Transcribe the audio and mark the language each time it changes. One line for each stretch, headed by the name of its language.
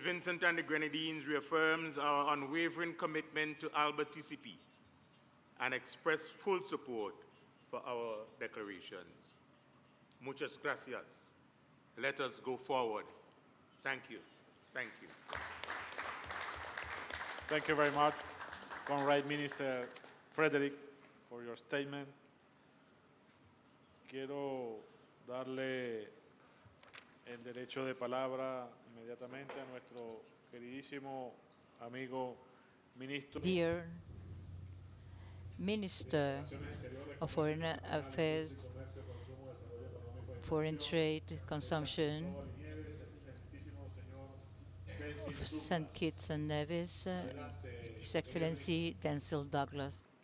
English: Vincent and the Grenadines reaffirms our unwavering commitment to ALBA-TCP and express full support for our declarations.
Spanish: Muchas gracias.
English: Let us go forward. Thank you. Thank you. Thank you very much, Comrade Minister Frederick, for your statement.
Spanish: Quiero darle el derecho de palabra inmediatamente a nuestro queridísimo amigo ministro.
English: Dear Minister of Foreign Affairs, Foreign Trade, Consumption of St. Kitts and Nevis, His Excellency Denzil Douglas.